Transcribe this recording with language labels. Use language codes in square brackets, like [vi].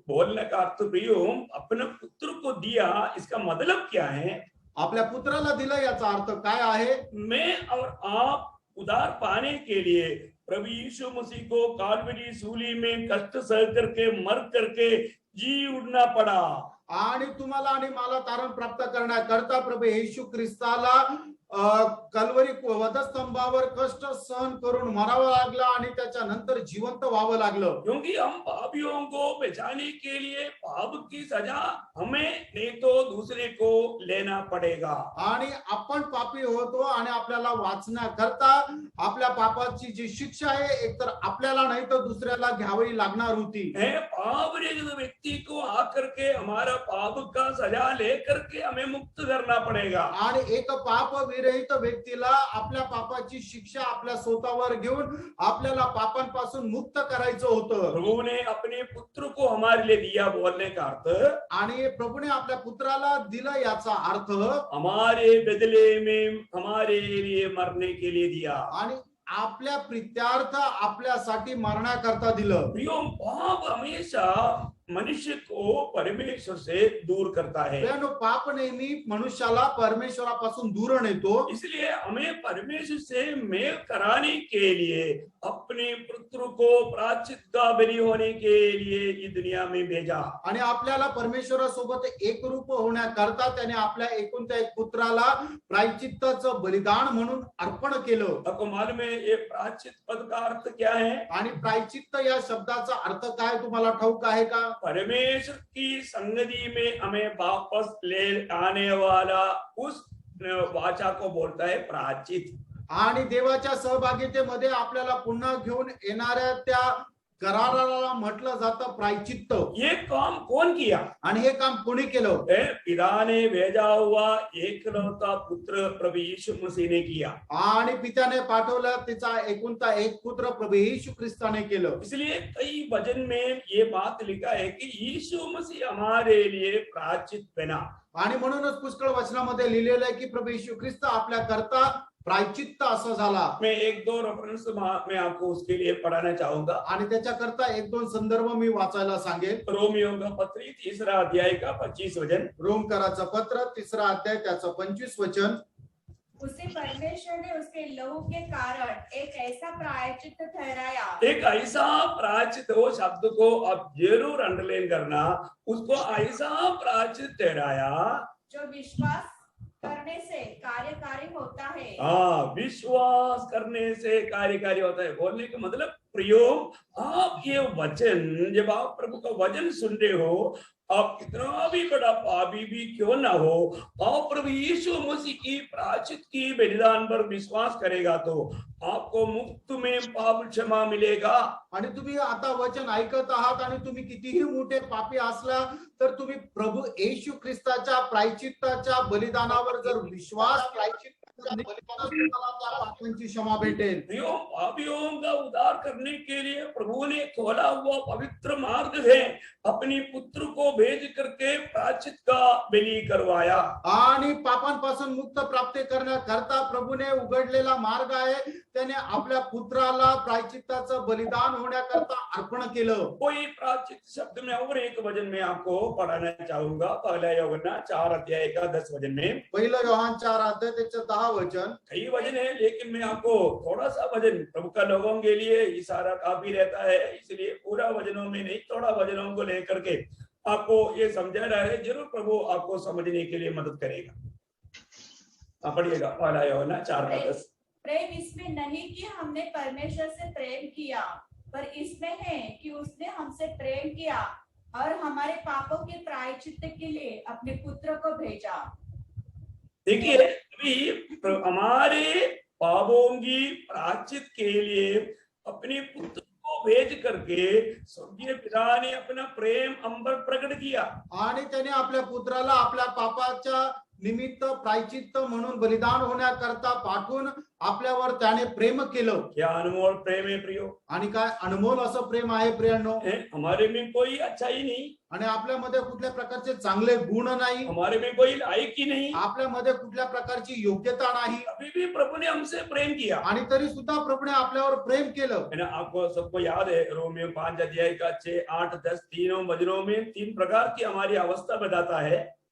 [hi] बोलने का अर्थ प्रियो, अपने पुत्र को दिया, इसका मतलब क्या है? [mr] आपल्या पुत्राला दिलं याचा अर्थ काय आहे? [hi] मैं और आप उद्धार पाने के लिए प्रभु यीशु मसीह को काल्वरी सूली में कष्ट सह करके मर करके जी उठना पड़ा। [mr] आणि तुम्हाला आणि मला तारण प्राप्त करण्याकरता प्रभू येशू ख्रिस्ताला कल्वरी वधस्तंभावर कष्ट सहन करून मरावं लागलं आणि त्याच्यानंतर जिवंत व्हावं लागलं. [hi] क्योंकि हम पापियों को बचाने के लिए पाप की सजा हमें नहीं तो दूसरे को लेना पड़ेगा. [mr] आणि आपण पापी होतो आणि आपल्याला वाचण्याकरता आपल्या पापाची जी शिक्षा आहे एकतर आपल्याला नाही तर दुसऱ्याला घ्यावी लागणार होती. [hi] पाप रहित व्यक्ति को आकर के हमारा पाप का सजा लेकर के हमें मुक्त करना पड़ेगा. [mr] आणि एक पाप विरहित व्यक्तीला आपल्या पापाची शिक्षा आपल्या स्वतःवर घेऊन आपल्याला पापांपासून मुक्त करायचं होतं. [hi] प्रभु ने अपने पुत्र को हमारे लिए दिया बोलने का अर्थ, [mr] आणि प्रभूने आपल्या पुत्राला दिला याचा अर्थ [hi] हमारे बदले में हमारे लिए मरने के लिए दिया. [mr] आणि आपल्या प्रीत्यार्थ आपल्यासाठी मरण्याकरता दिलं. [hi] प्रियो, पाप हमेशा मनुष्य को परमेश्वर से दूर करता है. [mr] पाप नेहमी मनुष्याला परमेश्वरापासून दूर नेतो. [hi] इसलिए हमें परमेश्वर से मेल कराने के लिए अपने पुत्र को प्रायश्चित का बलि होने के लिए इस दुनिया में भेजा. [mr] आणि आपल्याला परमेश्वरासोबत एकरूप होण्याकरता त्याने आपल्या एकूण त्या एक पुत्राला प्रायश्चित्ताचं बलिदान म्हणून अर्पण केलं. [hi] आपको मालूम है ये प्रायश्चित पद का अर्थ क्या है? [mr] आणि प्रायश्चित्त या शब्दाचा अर्थ काय तुम्हाला ठाऊक आहे का? [hi] परमेश्वर की संगति में हमें वापस ले आने वाला उस वाचा को बोलता है प्रायश्चित. [mr] आणि देवाच्या सहभागितेमध्ये आपल्याला पुन्हा घेऊन येणाऱ्या त्या कराराला म्हटलं जातं प्रायश्चित्त. [hi] ये काम कौन किया? [mr] आणि हे काम कोणी केलं? [hi] पिता ने भेजा हुआ एकलौता पुत्र प्रभु यीशु मसीह ने किया. [mr] आणि पित्याने पाठवलं तिचा एकुलता एक पुत्र प्रभू येशू ख्रिस्ताने केलं. [hi] इसलिए कई वचन में ये बात लिखा है कि यीशु मसीह हमारे लिए प्रायश्चित बना. [mr] आणि म्हणूनच पुष्कळ वचनामध्ये लिहिलेलं आहे की प्रभू येशू ख्रिस्त आपल्या करता प्रायश्चित्त असं झाला. [hi] मैं एक दो रेफरेंस मैं आपको उसके लिए पढ़ाना चाहूंगा. [mr] आणि त्याच्याकरता एक दोन संदर्भ मी वाचायला सांगेल. [hi] रोमियो का पत्र 3 अध्याय का 25 वचन. [mr] रोमकराचं पत्र 3 अध्याय त्याचं 25 वचन. [hi] उसे परमेश्वर ने उसके लहू के कारण एक ऐसा प्रायश्चित ठहराया. एक ऐसा प्रायश्चित, वो शब्द को आप जरूर अंडरलाइन करना, उसको ऐसा प्रायश्चित ठहराया जो विश्वास करने से कार्यकारी होता है. हाँ, विश्वास करने से कार्यकारी होता है. बोलने का मतलब प्रियो, आप ये वचन, जब आप प्रभु का वचन सुन रहे हो, आप कितना भी बड़ा पापी भी क्यों ना हो, आप प्रभु यीशु मसीह की प्रायश्चित की बलिदान पर विश्वास करेगा तो आपको मुफ्त में पाप क्षमा मिलेगा. [mr] आणि तुम्ही आता वचन ऐकत आहात आणि तुम्ही कितीही मोठे पापी असला तर तुम्ही प्रभू येशू ख्रिस्ताच्या प्रायश्चित्ताच्या बलिदानावर जर विश्वास पापांची क्षमा भेटेल. [hi] पापियों का उद्धार करने के लिए प्रभु ने खोला हुआ पवित्र मार्ग है. अपने पुत्र को भेज करके प्रायश्चित का बलि करवाया. [mr] आणि पापांपासून मुक्त प्राप्त करण्याकरता प्रभूने उघडलेला मार्ग आहे. त्याने आपल्या पुत्राला प्रायश्चित्ताचं बलिदान होण्याकरता अर्पण केलं. [hi] कोई प्रायश्चित शब्द में और एक वचन में आपको पढ़ाना चाहूंगा. पहला यूहन्ना 4 अध्याय का 10 वचन में. [mr] पहिलं योहान 4 अध्याय त्याचं 10 वचन. [hi] कई वचन है लेकिन मैं आपको थोड़ा सा वचन, प्रभु का लोगों के लिए इशारा काफी रहता है, इसलिए पूरा वचनों में नहीं, थोड़ा वचनों को लेकर के आपको ये समझाना है. जरूर प्रभु आपको समझने के लिए मदद करेगा. पढ़िएगा पहला यूहन्ना 4 का 10. प्रेम इसमें नहीं कि हमने परमेश्वर से प्रेम किया, पर इसमें है कि उसने हमसे प्रेम किया और हमारे पापों के प्रायश्चित्त के लिए अपने पुत्र को भेजा. देखिए, हमारे पापों की प्रायश्चित के लिए अपने पुत्र को भेज करके स्वर्गीय पिता ने अपना प्रेम हम पर प्रकट किया। [mr] आणि त्याने आपल्या पुत्राला आपल्या पापाच्या निमित्त प्रायचित्त म्हणून बलिदान होण्याकरता पाठवून आपल्यावर त्याने प्रेम केलं। [hi] क्या अनमोल प्रेम है प्रियो। [mr] आणि काय अनमोल असं प्रेम आहे प्रियांनो। [hi] हमारे में कोई अच्छाई नहीं, [mr] आणि आपल्यामध्ये कुठल्या प्रकारचे चांगले गुण नाही, [hi] हमारे में कोई लायकी नहीं, [mr] आपल्यामध्ये कुठल्या प्रकारची योग्यता नाही, [hi] अभी भी प्रभु ने हमसे प्रेम किया। [mr] आणि तरी सुद्धा प्रभूने आपल्यावर प्रेम केलं। [hi] है ना, आपको सबको याद है रोमियो 5 अध्याय का 6, 8, 10 तीनों वचनों में 3 प्रकार की हमारी अवस्था बताता है।